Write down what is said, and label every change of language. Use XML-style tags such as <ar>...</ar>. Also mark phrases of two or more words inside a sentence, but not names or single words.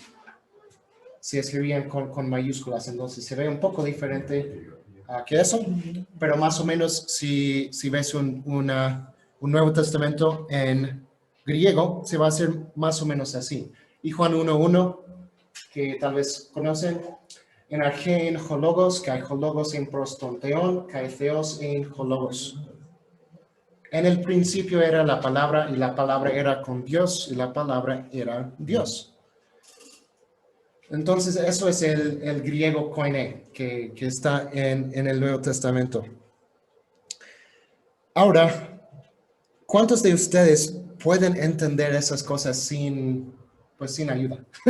<es>Se escribían con mayúsculas, entonces se ve un poco diferente que eso, pero más o menos si ves un Nuevo Testamento en griego, se va a hacer más o menos así. Y Juan 1:1, que tal vez conocen,</es> <el>Ἐν ἀρχῇ ἦν ὁ λόγος, καὶ ὁ λόγος ἦν πρὸς τὸν θεόν, καὶ θεὸς ἦν ὁ λόγος.</el> <es>En el principio era la palabra, y la palabra era con Dios, y la palabra era Dios. Entonces, eso es el griego koiné, que está en el Nuevo Testamento. Ahora, ¿cuántos de ustedes pueden entender esas cosas sin ayuda?</es>